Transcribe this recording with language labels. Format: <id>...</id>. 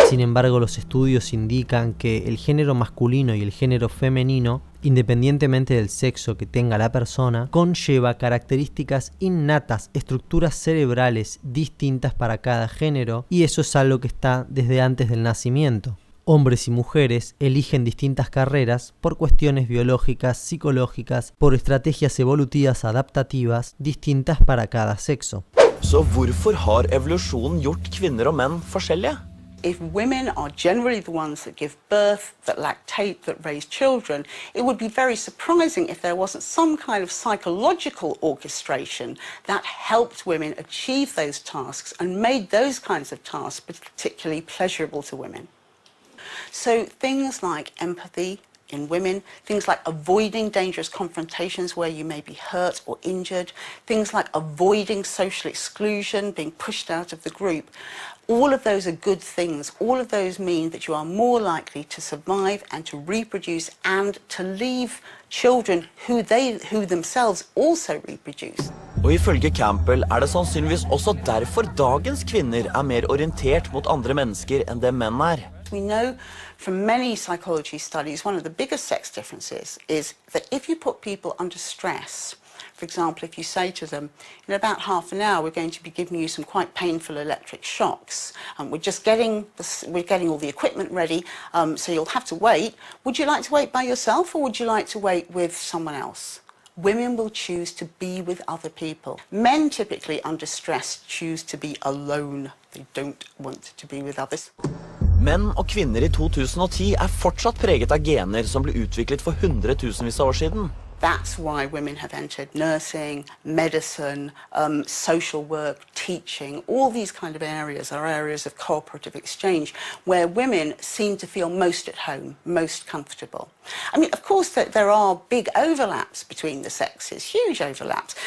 <es>Sin embargo, los estudios indican que el género masculino y el género femenino, independientemente del sexo que tenga la persona, conlleva características innatas, estructuras cerebrales distintas para cada género, y eso es algo que está desde antes del nacimiento. Hombres y mujeres eligen distintas carreras por cuestiones biológicas, psicológicas, por estrategias evolutivas adaptativas distintas para cada sexo.</es> <no>Så hvorfor har evolusjonen gjort kvinner og menn forskjellige?</no> <en>If women are generally the ones that give birth, that lactate, that raise children, it would be very surprising if there wasn't some kind of psychological orchestration that helped women achieve those tasks and made those kinds of tasks particularly pleasurable to women. So things like empathy in women, things like avoiding dangerous confrontations where you may be hurt or injured, things like avoiding social exclusion, being pushed out of the group, all of those are good things. All of those mean that you are more likely to survive and to reproduce and to leave children who themselves also reproduce.</en> <no>Og ifølge Campbell det sannsynligvis også derfor dagens kvinner mer orientert mot andre mennesker enn det menn</no> <en>We know from many psychology studies, one of the biggest sex differences is that if you put people under stress, for example, if you say to them, in about half an hour, we're going to be giving you some quite painful electric shocks, and we're getting all the equipment ready, so you'll have to wait. Would you like to wait by yourself, or would you like to wait with someone else? Women will choose to be with other people. Men typically under stress choose to be alone. They don't want to be with others.</en> <no>Menn og kvinner i 2010 fortsatt preget av gener som ble utviklet for hundretusenvis av år siden.</no> <en>That's why women have entered nursing, medicine, social work, teaching. All these kind of areas are areas of cooperative exchange where women seem to feel most at home, most comfortable. I mean, of course, there are big overlaps between the sexes, huge overlaps.</en>